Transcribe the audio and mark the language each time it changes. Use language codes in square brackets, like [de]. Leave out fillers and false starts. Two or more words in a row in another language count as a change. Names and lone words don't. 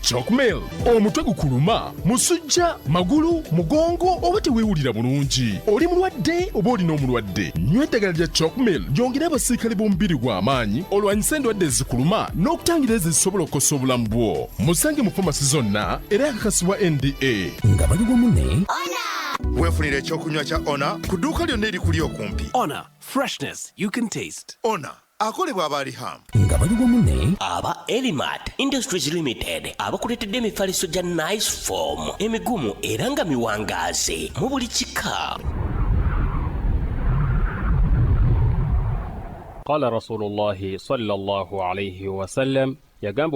[lg] Chalkmail omutwe gukuluma musujja magulu mugongo oba teweewulira bulungi oli mulwadde oba olina omulwadde nywa eddagala lya Chalkmail lyongera abasirikale b'omubiri gw'amaanyi olwanyisa endwadde ezikuluma n'okutangira ezisobola okukosa obulamu bwo. Musange mu famasi zonna era yakakasibwa NDA nga bali wamu ne weefunira ekyokunywa kya Ona ku dduuka lyonna erikuli okumpi. Ona, [en] freshness you can taste. [lg] Ona akolebwa aba Riham nga bali wamu ne Aba Elimat Industries Limited abakuletedde emifaliso gya Nice Form emigumu era nga miwangaazi mu buli kika. [ar] قال رسول الله صلى الله عليه وسلم يقام